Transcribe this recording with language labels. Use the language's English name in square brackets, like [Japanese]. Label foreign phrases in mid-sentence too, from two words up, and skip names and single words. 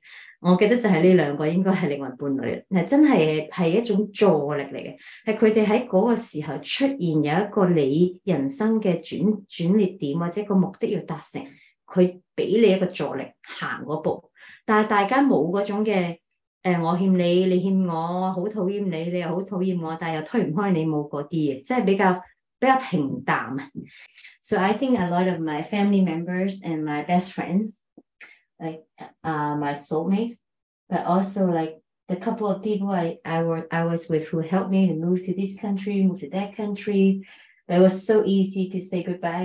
[Cantonese] 我記得就係呢兩個應該係靈魂伴侶，係真係一種助力嚟嘅，係佢哋喺嗰個時候出現有一個你人生嘅轉捩點或者個目的要達成。佢俾你一個助力行嗰步，但係大家冇嗰種嘅我欠你，你欠我，好討厭你，你又好討厭我，但係又推唔開你，冇嗰啲嘅，即係比較平淡。 [English] So I think a lot of my family members and my best friends, like my soulmates, but also like the couple of people I was with who helped me to move to this country, move to that country.It was so easy to say goodbye.